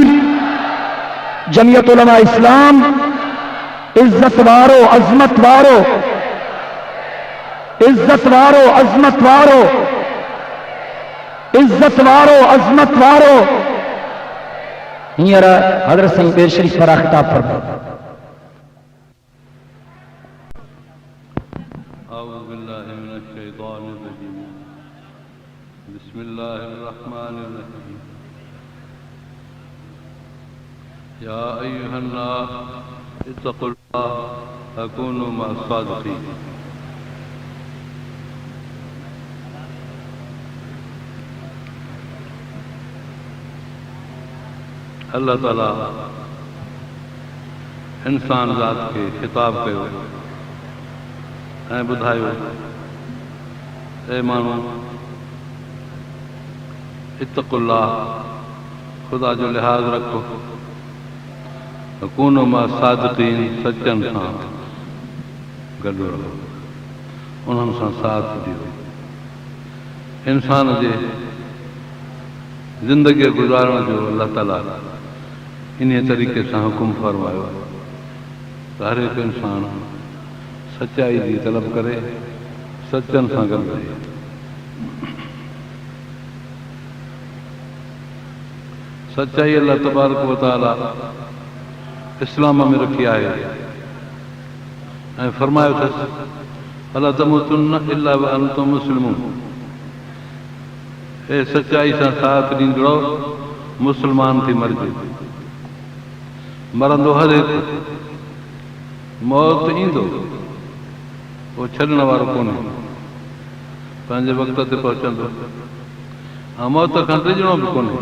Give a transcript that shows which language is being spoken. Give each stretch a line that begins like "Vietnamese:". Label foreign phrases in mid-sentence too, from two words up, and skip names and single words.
Sindhi: जमियत उलमा इस्लाम इज्जत वारो अजमत वारो, इज्जत वारो अजमत वारो, इज्जत वारो अजमत वारो। हींअर हज़रत साईं बेर शरीफ पर खिताब फरमायो।
Arabic: أعوذ بالله من الشيطان الرجيم. بسم الله الرحمن الرحيم. يا أيها الناس اتقوا الله وكونوا مع الصادقين.
Sindhi: अल्लाह ताला इंसान ज़ात के खिताब कयो ऐं ॿुधायो, ए माण्हू इत्तक़ुल्लाह, ख़ुदा जो लिहाज़ रखो,
Arabic: وكونوا مع الصادقين,
Sindhi: सचनि सां गॾु रहो, उन्हनि सां साथ ॾियो। इंसान जे ज़िंदगी गुज़ारण जो अल्लाह ताला इन तरीक़े सां हुकुम फरमायो त हर हिकु इंसान सचाई जी तलब करे, सचनि सां गॾु रहे। सचाई
Arabic: الله تبارك وتعالى
Sindhi: इस्लाम में रखी आहे ऐं फरमायो अथसि
Arabic: ألا تموتن إلا وأنتم مسلمون.
Sindhi: ए सचाई सां साथ ॾींदड़ो मुस्लमान थी मरिजे। मरंदो हर हिकु, मौत ईंदो, वो छॾण वारो कोन्हे, पंहिंजे वक़्त ते पहुचंदो ऐं मौत खां टिजणो बि कोन्हे।